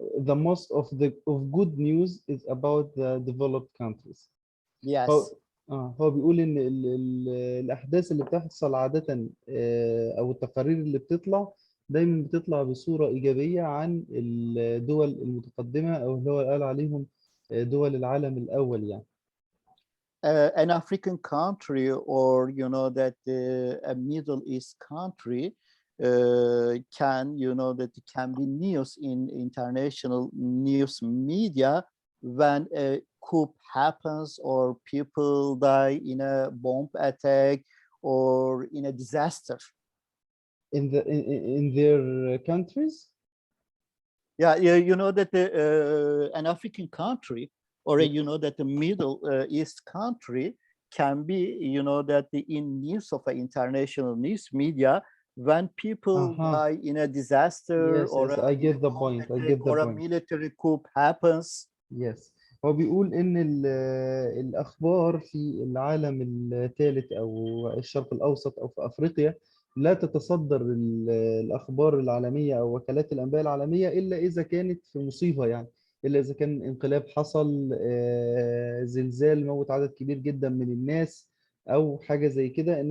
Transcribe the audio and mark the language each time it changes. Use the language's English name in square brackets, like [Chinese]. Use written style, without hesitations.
[English] The most of good news is about the developed countries. Yes. [Arabic] هو بيقول ان الاحداث اللي بتحصل عاده او التقارير اللي بتطلع دايما بتطلع بصورة إيجابية عن الدول المتقدمة أو اللي هو قال عليهم دول العالم الأول يعني. [English] An African country, or that a Middle East country can that it can be news in international news media when a coup happens or people die in a bomb attack or in a disaster. In their countries? Yeah, that an African country or that the Middle East country can be that in news of an international news media when people die in a disaster or I get the point. or a military coup happens. Yes. [Arabic] هو بيقول إن الأخبار في العالم الثالث أو الشرق الأوسط أو في أفريقيا لا تتصدر الأخبار العالمية أو وكالات الأنباء العالمية إلا إذا كانت في مصيبة يعني، إلا إذا كان انقلاب حصل، زلزال موت عدد كبير جدا من الناس أو حاجة زي كده.